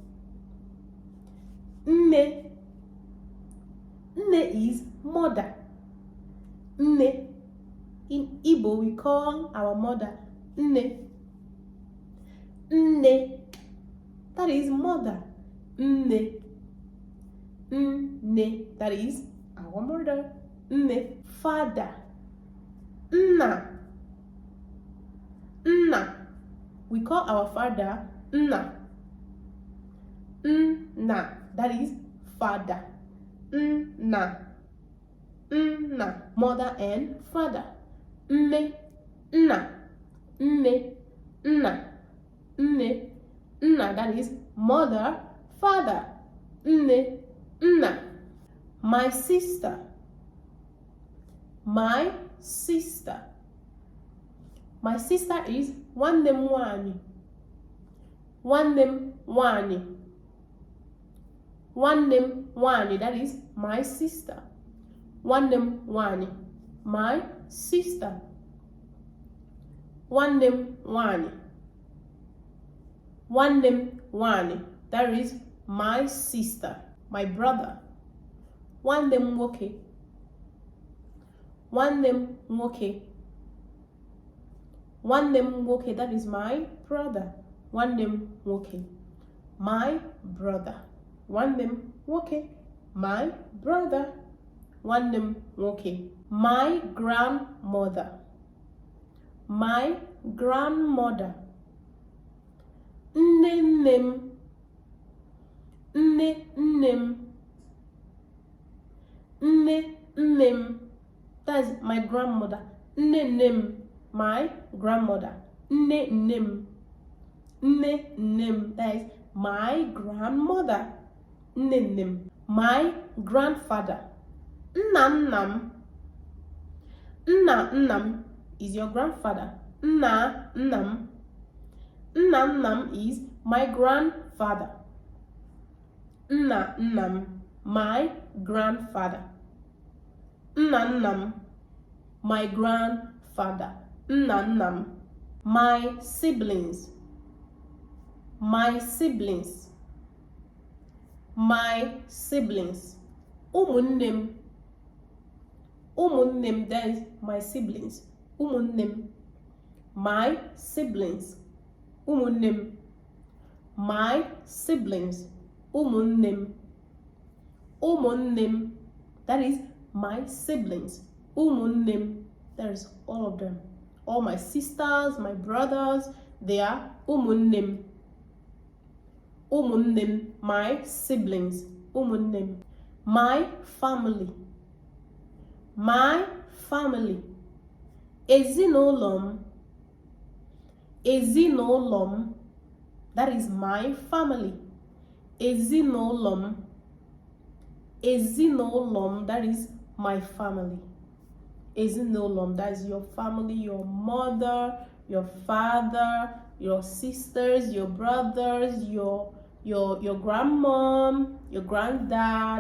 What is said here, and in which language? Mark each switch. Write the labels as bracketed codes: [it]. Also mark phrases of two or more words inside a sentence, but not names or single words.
[ig] Nne. Nne [en] is mother. [ig] Nne. [en] In Igbo, we call our mother nne. [ig] Nne. [en] That is mother. [ig] Nne. Nne. [en] That is our mother. [ig] Nne. Father. Nna. Nna. [en] We call our father [ig] Nna. Nna. [en] That is father. [ig] Nna. Nna. [en] Mother and father. [ig] Nne. Nna. Nne. Nna. Nne. Nna. [en] That is mother, father. [ig] Nne. Nna. [en] My sister. My sister. My sister is [ig] nwanne m nwanyị. Nwanne m nwanyị. Nwanne m nwanyị. [en] That is my sister. [ig] Nwanne m nwanyị. [en] My sister. [ig] Nwanne m nwanyị. Nwanne m nwanyị. [en] That is my sister. My brother. [ig] Nwanne m nwoke. Nwanne m nwoke. Nwanne m nwoke. [en] That is my brother. [ig] Nwanne m nwoke. [en] My brother. [ig] Nwanne m nwoke. [en] My brother. [ig] Nwanne m nwoke. [en] My grandmother. My grandmother. [ig] Nne nne m. Nne nne m. Nne nne m. [en] That is my grandmother. [ig] Nne nne m. [en] My grandmother. [ig] Nne nne m. Nne nne m. [en] That is my grandmother. [ig] Nne nne m. [en] My grandfather. [ig] Nna nna m. Nna nna m [en] is your grandfather. [ig] Nna nna m. Nna nna m [en] is my grandfather. [ig] Nna nna m, [en] my grandfather. [ig] Nna nna m, [en] my grandfather. [ig] Nna nna m. [en] My siblings. My siblings. My siblings. [ig] Ụmụnne m. Ụmụnne m, [en] that is my siblings. [ig] Ụmụnne m. [en] My siblings. [ig] Ụmụnne m. [en] My siblings. [ig] Ụmụnne m. Ụmụnne m, [en] that is my siblings. [ig] Ụmụnne m, [en] that is all of them. All my sisters, my brothers, they are [ig] ụmụnne m. Ụmụnne m, [en] my siblings. [ig] Ụmụnne m. [en] My family. My family. [ig] Ezinụlọ m. Ezinụlọ m. [en] That is my family. [ig] Ezinụlọ m. Ezinụlọ m. [en] That is my family. [ig] Ezinụlọ m. [en] That is your family, your mother, your father, your sisters, your brothers, your grandmom, your granddad.